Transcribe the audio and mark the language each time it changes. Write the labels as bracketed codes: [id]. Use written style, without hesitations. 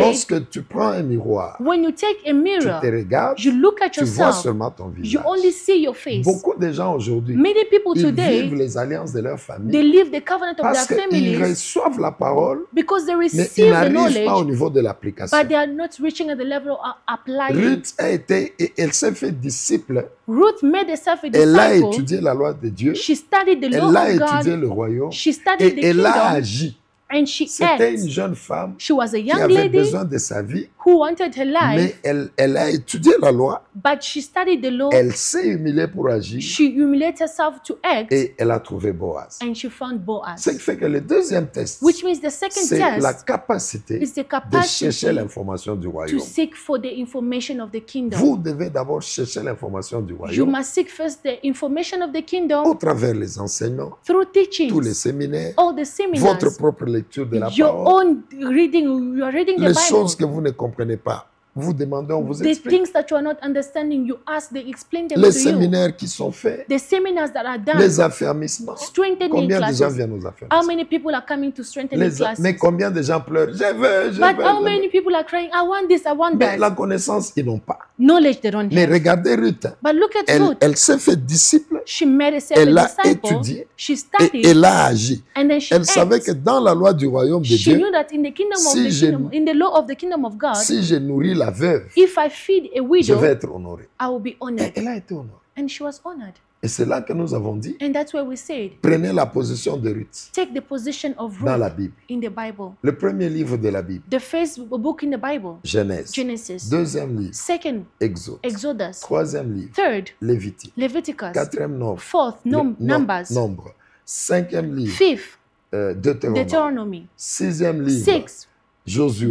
[fr] lorsque tu prends un miroir, [en] when you take a [fr] tu [en] mirror, [fr] te regardes, [en] you look at [fr] tu vois [en] yourself, [fr] seulement ton [en] you [fr] visage. [en] only see your face. [fr] Beaucoup de gens aujourd'hui, [en] Many people [fr] ils vivent [en] today, [fr] les alliances de leur [en] they [fr] famille [en] live the covenant of [fr] parce [en] their [fr] qu'ils [en] families [fr] reçoivent la parole, [en] because they [fr] mais ils [en] receive the [fr] n'arrivent pas au [en] knowledge, [fr] niveau de l'application. [en] but they are not reaching at the level of applying. [fr] Ruth a été, et elle s'est fait disciple. [en] Ruth made herself a [fr] Elle a [en] disciple. [fr] étudié la loi de Dieu. [en] She studied the law [fr] Elle a [en] of [fr] étudié [en] God. [fr] le royaume. [en] She studied the [fr] Et elle a [en] kingdom [fr] agi. [en] and she [fr] C'était une [en] acted. [fr] jeune femme [en] She was a [fr] qui [en] young [fr] avait [en] lady [fr] besoin de sa vie, [en] who wanted her [fr] mais [en] life, [fr] elle a étudié la loi. [en] but she studied the law. [fr] Elle s'est humiliée pour agir [en] She humiliated herself to act, [fr] et elle a trouvé Boaz. [en] and she found [fr] Ce [en] Boaz. [fr] qui fait que le deuxième test, [en] Which means the second [fr] c'est la [en] test [fr] capacité [en] is the [fr] de chercher [en] capacity [fr] l'information du [en] to [fr] royaume. [en] seek for the information of the kingdom. [fr] Vous devez d'abord chercher l'information du [en] You [fr] royaume [en] must seek first the information of the [fr] au [en] kingdom [fr] travers les enseignements, [en] through [fr] tous les [en] teachings, [fr] séminaires, [en] all the [fr] votre [en] seminars, [fr] propre lecture de la [en] your [fr] parole. [en] own reading. You are reading the [fr] Les choses que [en] Bible. [fr] vous ne comprenez pas, vous demandez, on vous [en] The [fr] explique. [en] things that you are not understanding, you ask, they explain them [fr] Les [en] to you. [fr] séminaires qui sont faits, [en] The seminars that are done, [fr] les affermissements. [en] strengthening [fr] Combien de gens [en] classes. [fr] viennent aux [en] How [fr] affermissements? [en] many people are coming to strengthening classes? [fr] Mais combien de gens pleurent? Je veux, je [en] But [fr] veux. [en] how [fr] je veux. [en] many people are crying, I want this, I want [fr] Mais [en] that? [fr] la connaissance, ils n'ont pas. [en] Knowledge they don't [fr] Mais [en] have. [fr] regardez Ruth. [en] But look at [fr] Elle, [en] Ruth. [fr] elle s'est fait disciple [en] She made herself [fr] elle [en] a [fr] a [en] disciple. [fr] étudié [en] She [fr] et [en] studied. [fr] elle a agi. [en] And then she [fr] Elle savait que [en] acted. [fr] dans la loi du royaume de [en] She [fr] Dieu, [en] knew that in the kingdom of [fr] si [en] the [fr] je- [en] kingdom, in the law of the kingdom of God, [fr] si je nourris la veuve, [en] if I feed a [fr] je [en] widow, [fr] vais être honoré. [en] I will be [fr] Et [en] honored. [fr] elle a été honorée. [en] And she was honored. [fr] Et c'est là que nous avons dit, [en] And that's why we said, [fr] prenez la position de Ruth [en] take the position of [fr] dans la [en] Ruth [fr] Bible. [en] in the Bible. [fr] Le premier livre de la Bible, [en] The first book in the Bible, [fr] Genèse. [en] Genesis. [fr] Deuxième livre, [en] Second, [fr] Exode. [en] Exodus. [fr] Troisième livre, [en] Third, [fr] Lévitique. [en] Leviticus. [fr] Quatrième nombre, [en] Fourth, Numbers. [fr] Nombre. Cinquième livre, [en] Fifth, [fr] Deutéronome. [en] Deuteronomy. [fr] Sixième livre, [en] Sixth, [fr] Josué.